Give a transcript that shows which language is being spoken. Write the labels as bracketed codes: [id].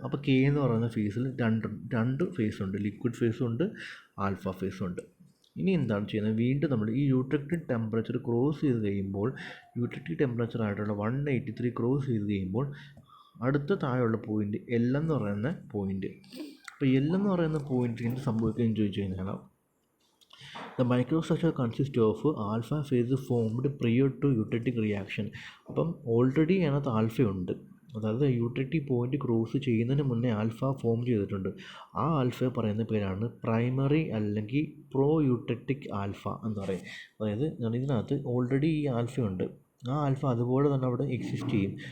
[ml] അപ്പോൾ കെ എന്ന് പറയുന്ന ഫേസിൽ രണ്ട് ഫേസ് ഉണ്ട്, ലിക്വിഡ് ഫേസും ഉണ്ട്, ആൽഫ ഫേസും ഉണ്ട്. ഇനി എന്താണ് ചെയ്യുന്നത്? വീണ്ടും നമ്മൾ ഈ യൂട്രിറ്റിക് ടെമ്പറേച്ചർ ക്രോസ് ചെയ്ത് കഴിയുമ്പോൾ, യൂട്രിറ്റിക് ടെമ്പറേച്ചർ ആയിട്ടുള്ള 183 ക്രോസ് ചെയ്ത് കഴിയുമ്പോൾ അടുത്ത താഴെയുള്ള പോയിൻ്റ് എൽ എന്ന് പറയുന്ന പോയിൻ്റ്. അപ്പോൾ എൽ എന്ന് പറയുന്ന പോയിൻ്റ് എന്ത് സംഭവിക്കുകയെന്ന് ചോദിച്ചു കഴിഞ്ഞാൽ, [en] the microstructure consists of alpha phase formed prior to eutectic reaction. [ml] അപ്പം ഓൾറെഡി അതിനകത്ത് ആൽഫയുണ്ട്. അതായത് യൂട്രിറ്റിക് പോയിൻ്റ് ക്രോസ് ചെയ്യുന്നതിന് മുന്നേ ആൽഫ ഫോം ചെയ്തിട്ടുണ്ട്. ആ ആൽഫ പറയുന്ന പേരാണ് പ്രൈമറി അല്ലെങ്കിൽ പ്രോ യൂട്രിറ്റിക് ആൽഫ എന്ന് പറയും. അതായത് ഇതിനകത്ത് ഓൾറെഡി ഈ ആൽഫയുണ്ട്. ആ ആൽഫ അതുപോലെ തന്നെ അവിടെ എക്സിസ്റ്റ് ചെയ്യും.